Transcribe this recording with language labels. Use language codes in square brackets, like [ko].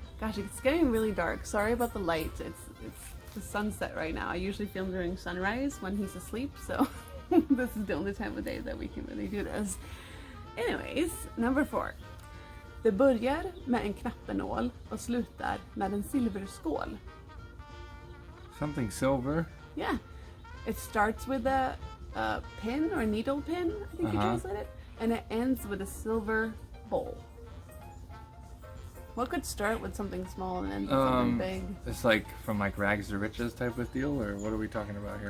[en] Gosh, it's getting really dark. Sorry about the light. It's the sunset right now. I usually film during sunrise when he's asleep, so this is the only time of day that we can really do this. Anyways, number 4. [sv] Det börjar med en knappenål och slutar med en silverskål. [en] Something silver. Yeah. It starts with a pin or needle pin, I think you translate it, and it ends with a silver bowl. What could start with something small and end with something big? It's like from like rags to riches type of deal, or what are we talking about here?